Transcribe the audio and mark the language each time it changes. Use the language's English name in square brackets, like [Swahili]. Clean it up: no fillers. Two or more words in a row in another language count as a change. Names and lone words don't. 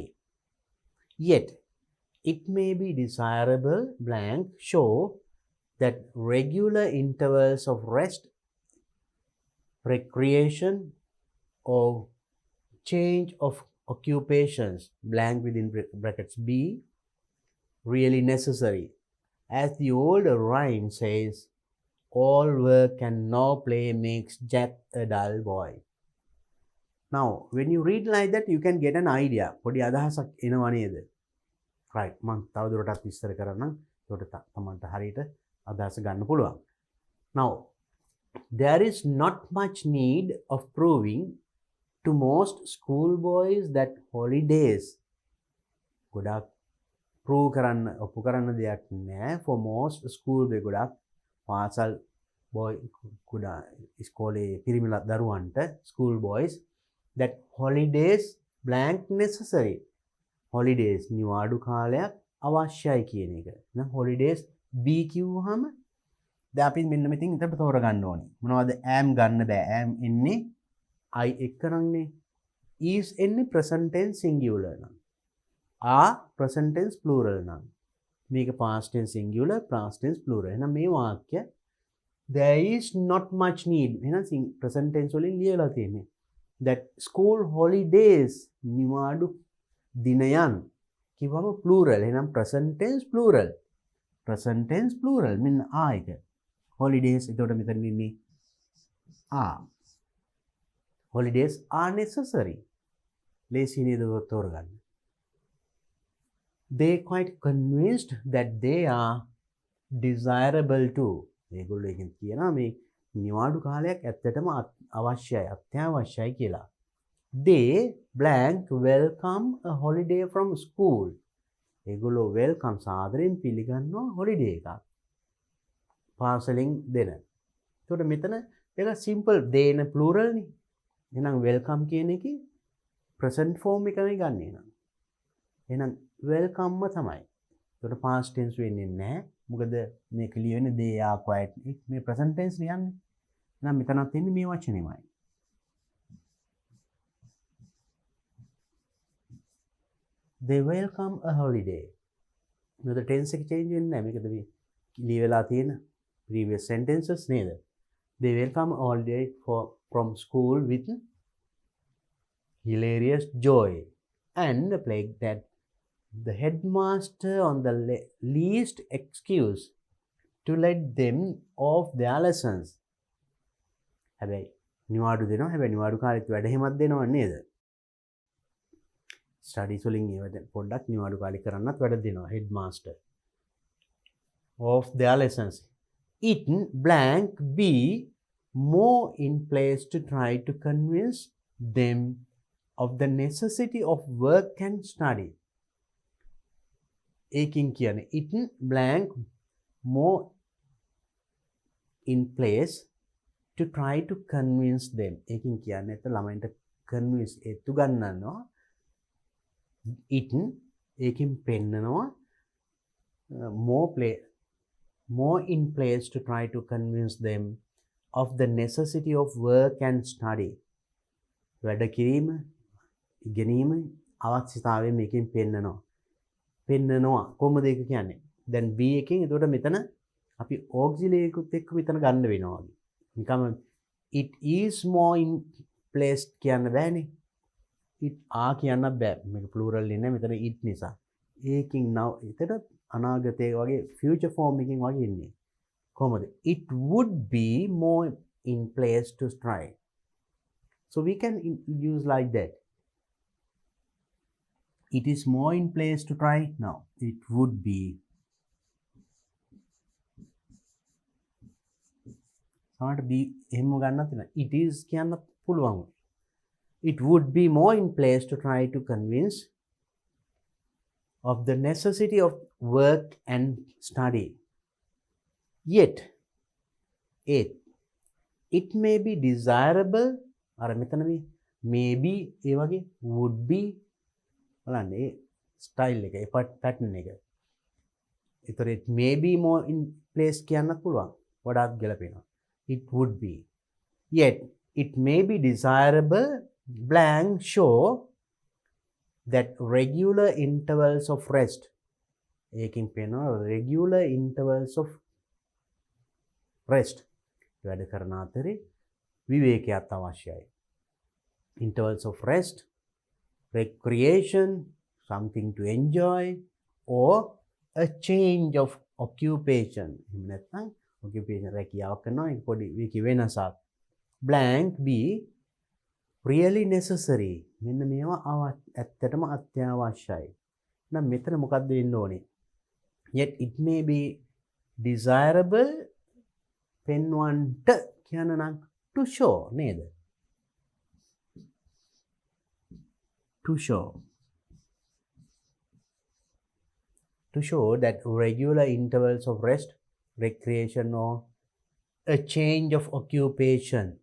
[English] Yet it may be desirable blank show that regular intervals of rest, recreation or change of occupations blank within brackets be really necessary. As the old rhyme says, all work and no play makes Jack a dull boy. Now when you read like that you can get an idea. [Sinhala] පොඩි අදහසක් එනවා නේද? right මම තවදුරටත් විස්තර කරන්නම්. ඒකට තමන්ට හරියට අදහස ගන්න පුළුවන්. [English] Now there is not much need of proving to most schoolboys that holidays [Sinhala] ගොඩක් prove කරන්න ඔප්පු කරන්න දෙයක් නෑ [English] for most schoolboy [Sinhala] ගොඩක් පාසල් boy ගොඩා ඉස්කෝලේ පිරිමි දරුවන්ට [English] schoolboys that holidays blank necessary. [Sinhala] holidays නිවාඩු කාලයක් අවශ්‍යයි කියන එක. එහෙනම් holidays B කිව්වහම දැන් අපි මෙන්න මෙතෙන් ඉතින් තෝරගන්න ඕනේ. මොනවද am ගන්න බෑ. am එන්නේ I එක්ක නම්නේ. is එන්නේ [English] present tense singular [Sinhala] නම්. [English] are present tense plural [Sinhala] නම්. මේක [English] past tense singular, past tense plural. [Sinhala] එහෙනම් මේ වාක්‍ය [English] there is not much need. [Sinhala] එහෙනම් [English] present tense [Sinhala] වලින් ලියලා තියෙන්නේ. [English] that school holidays [Sinhala] නිවාඩු දිනයන් කිව්වම [English] plural. එහෙනම් present tense plural. present tense plural [Sinhala] මෙන්න ආ එක. holidays එතකොට මෙතන ඉන්නේ are. [English] holidays are necessary. [Sinhala] ලේසි නේද තෝරගන්න. [English] They quite convinced that they are desirable too. [Sinhala] මේගොල්ලෝ එකෙන් කියනවා මේ නිවාඩු කාලයක් ඇත්තටම අවශ්‍යයි, අත්‍යවශ්‍යයි කියලා. [English] They blank welcome a holiday from school. [Sinhala] ඒගොල්ලෝ welcome සාදරයෙන් පිළිගන්නවා holiday එකක්. පාසලෙන් දෙන. එතකොට මෙතන ඒක simple දේන plural නේ. එහෙනම් welcome කියන එකේ present form එකනේ ගන්නෙ නං. එහෙනම් welcome තමයි. එතකොට past tense වෙන්නේ නැහැ. මොකද මේක ලියවෙන්නේ [English] they are quite [Sinhala] මේ [English] present tense [Sinhala] ලියන්නේ. එහෙනම් මෙතනත් එන්නේ මේ වචනේමයි. [English] They welcome a holiday. [Sinhala] මොකද tense එක change වෙන්නේ නැහැ. මේකද මේ ලියවලා තියෙන previous sentences නේද? [English] They will come all day from school with hilarious joy and plague that the headmaster on the least excuse to let them off their lessons. [Sinhala] හැබැයි නිවාඩු දෙනවා. හැබැයි නිවාඩු කාලෙත් වැඩ හිමත් දෙනවා නේද? ස්ටඩීස් වලින් ඒවට පොඩ්ඩක් නිවාඩු කාලේ කරන්නත් වැඩ දෙනවා headmaster. [English] Of their lessons. It blank be more in place to try to convince them of the necessity of work and study. [Sinhala] ඒකින් කියන්නේ [English] it blank more in place to try to convince them. [Sinhala] ඒකින් කියන්නේ ළමයින්ට convince ඒත්තු ගන්නනවා. [English] it [Sinhala] ඒකින් පෙන්නනවා [English] more in place to try to convince them of the necessity of work and study. [Sinhala] වැඩ කිරීම ඉගෙනීම අවශ්‍යතාවය මේකෙන් පෙන්නනවා කොහොමද ඒක කියන්නේ? දැන් B එකෙන් එතකොට මෙතන අපි auxiliary එකත් එක්ක මෙතන ගන්න වෙනවා වගේ. නිකම් [English] it is more in place [Sinhala] කියන්න බෑනේ. [English] it are [Sinhala] කියන්න බෑ. මේක plural ඉන්නේ මෙතන it නිසා. ඒකින් now එතන අනාගතයේ වගේ [English] future form [Sinhala] එකකින් වගේ ඉන්නේ. කොහොමද? [English] It would be more in place to try. So we can use like that. It is more in place to try now. It would be. [Sinhala] සමහරට be එහෙම ගන්නත් නෑ. [English] It is [Sinhala] කියන්න පුළුවන්. [English] It would be more in place to try to convince of the necessity of work and study. Yet, it may be desirable, [Sinhala] අර මෙතන maybe ඒ වගේ [English] would be [Sinhala] බලන්න ඒ ස්ටයිල් එක ඒ පැටර්න් එක. ඒතර [English] it may be more in place [Sinhala] කියන්නත් පුළුවන්. වඩාත් ගැලපෙනවා. [English] It would be. Yet, it may be desirable blank show that regular intervals of rest. [Sinhala] ඒකින් පේනවා [English] regular intervals of rest. [Sinhala] වැඩ කරන අතරේ විවේකයක් අවශ්‍යයි. [English] Intervals of rest, recreation, something to enjoy, or a change of occupation. [Sinhala] එහෙම නැත්නම් occupation රැකියාවක් කරනවා ඒක පොඩි විකි වෙනසක්. [English] Blank B really necessary. [Sinhala] මෙන්න මේවා ඇත්තටම අත්‍යවශ්‍යයි. නම් මෙතන මොකක්ද වෙන්න ඕනේ? [English] Yet it may be desirable [Sinhala] පෙන්වන්නට කියන නම් [English] to show නේද? To show that regular intervals of rest, recreation, or a change of occupation.